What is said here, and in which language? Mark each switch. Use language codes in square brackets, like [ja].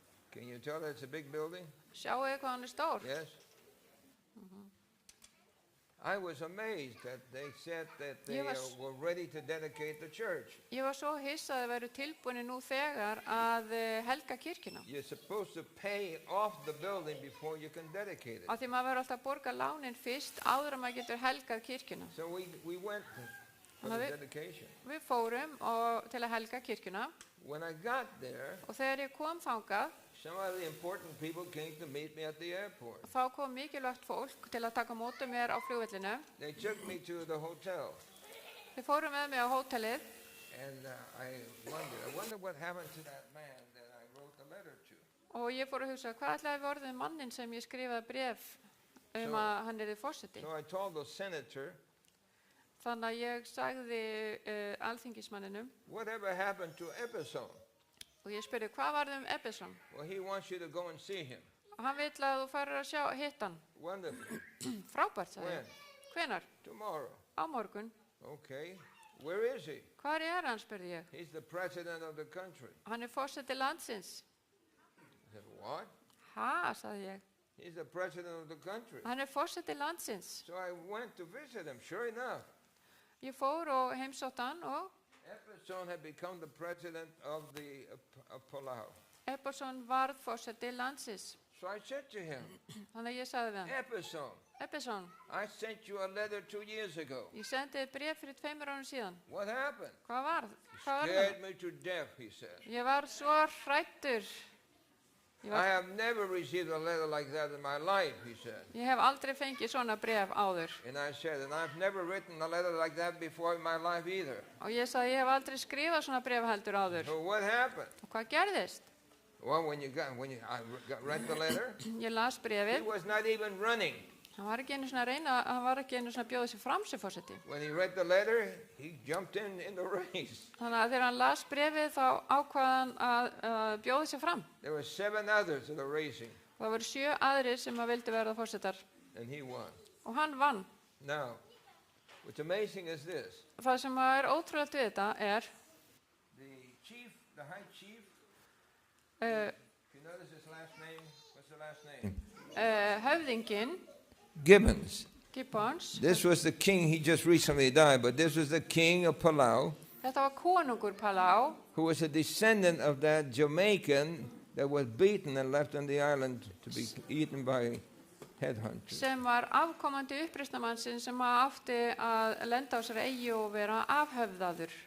[en] Can you tell that it's a big building? [is] Sjáu hvað hún er stór. [en] Yes? I was amazed that they said that they [is] Ég var- [en] were ready to dedicate the church. [is] Ég var svo hissa að þið veru tilbúinni nú þegar að helga kirkjuna. [en] You're supposed to pay off the building before you can dedicate it. [is] Af því maður verður alltaf að borga lánin fyrst áður en maður getur helgað kirkjuna. [en] So we went for Now the we- dedication. [is] Við fórum til að helga kirkjuna [en] When I got there, [is] og þegar ég kom þangað [en] some of the important people came to meet me at the airport. [is] Þá kom mikilvægt fólk til að taka móti mér á flugvellinu. [en] They took me to the hotel, [is] Þeir fóru með mig á hótelið [en] and I wonder what happened to that man that I wrote the letter to. [is] og ég fór að hugsa, hvað ætlaði við orðið mannin sem ég skrifaði bréf að hann yrði forseti. [en] So I told the senator, [is] Þannig að ég sagði alþingismanninum [en] whatever happened to Epperson? [is] og ég spurði, hvað varð Ebbesson? [en] Well, he wants you to go and see him. [is] Og hann vill að þú farir að hitta hann. [en] Wonderful. [is] Frábært, sagði [en] When? [is] ég. Hvenær? [en] Tomorrow. [is] Á morgun. [en] Okay. Where is he? [is] Hvar hann, spurði ég. [en] He's the president of the country. [is] Hann forseti landsins. [en] I said, what? [is] Ha, sagði ég. [en] He's the president of the country. [is] Hann forseti landsins. [en] So I went to visit him. Sure enough, [is] Ég fór og heimsótt hann og [en] Epperson had become the president of Palau. [is] Ebbesson varð forseti landsins. [en] So I said to him, [is] Þannig að ég sagði við hann, [en] Epperson, [is] Ebbesson, [en] I sent you a letter 2 years ago. [is] ég sendi þér bréf fyrir 2 árum síðan. [en] What happened? [is] Hvað varð? Hvað varð [en] Scared [is] það? [en] me to death, he said. [is] Ég var svo hræddur. Ég [en] I have never received a letter like that in my life, he said. [is] hef aldrei fengið svona bréf áður. [en] And I said, and I've never written a letter like that before in my life either. [is] Og ég sagði, ég hef aldrei skrifað svona bréf heldur áður. [en] So what happened? [is] Og hvað gerðist? [en] Well, read the letter, [is] Ég las [en] he [is] bréfið. [en] was not even running. [is] Hann var ekki einu svona að reyna, hann var ekki einu svona að bjóða sig fram sem forseti. [en] When he read the letter, he jumped in the race. [is] Þannig að þegar hann las bréfið þá ákvað hann að bjóða sig fram. [en] There were 7 others in the racing, [is] Og það voru 7 aðrir sem að vildi verða forsetar. [en] and he won. [is] Og hann vann. [en] Now, what's amazing is this. [is] Það sem er ótrúlegt við þetta [en] The high chief, if you notice his last name? What's the last name? [is] höfðinginn, [en] Gibbons. [is] Gibbons, [en] This was the king, he just recently died, but this was the king of Palau, [is] þetta var konungur Palau, [en] who was a descendant of that Jamaican that was beaten and left on the island to be eaten by headhunters. [is] sem var afkomandi uppreisnarmannsins sem átti að lenda á sér eyju og vera afhöfðaður.